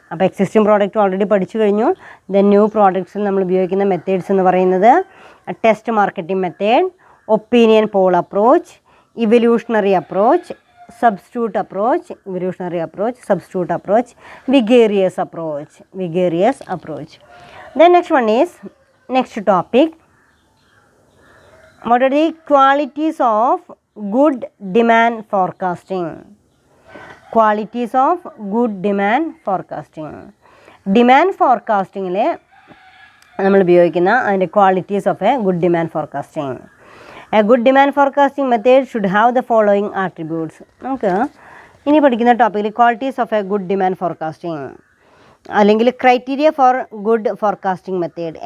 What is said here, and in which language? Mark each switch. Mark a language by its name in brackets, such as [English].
[Malayalam] അപ്പോൾ existing product already പഠിച്ചു കഴിഞ്ഞു. ദെൻ ന്യൂ പ്രോഡക്ട്സിൽ നമ്മൾ ഉപയോഗിക്കുന്ന മെത്തേഡ്സ് എന്ന് പറയുന്നത് test marketing method, opinion Paul approach, evolutionary approach, [English] substitute approach, evolutionary approach, substitute approach, vigorous approach. Then next topic, what are the qualities of good demand forecasting? Qualities of good demand forecasting. Demand forecasting [Malayalam] നമ്മൾ ഉപയോഗിക്കുന്ന അതിൻ്റെ [English] Qualities of a good demand forecasting. A good demand forecasting method should have the following attributes. [Malayalam] നമുക്ക് ഇനി പഠിക്കുന്ന ടോപ്പിക്കിൽ [English] qualities of a good demand forecasting [Malayalam] അല്ലെങ്കിൽ [English] Criteria for good forecasting method.